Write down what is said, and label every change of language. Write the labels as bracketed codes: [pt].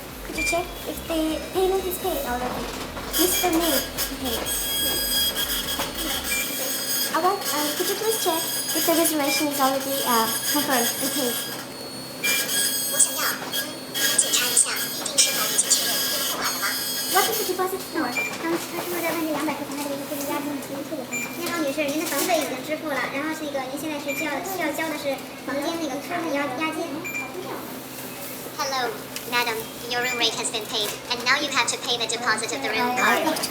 [en] Could you check if the payment is paid already? Mr. May paid. Could you please check if the reservation is already confirmed and paid? [zh] 我想要检查一下预订是否已经确认并付款了吗？ [en] What is the deposit for? [zh] 他说的问这200块钱还得给你押金退的。你好，女士，您的房费已经支付了，然后是一个您现在是需要交的是房间那个卡的押金。 [en] Hello, madam. Your room rate has been paid, and now you have to pay the deposit of the room card.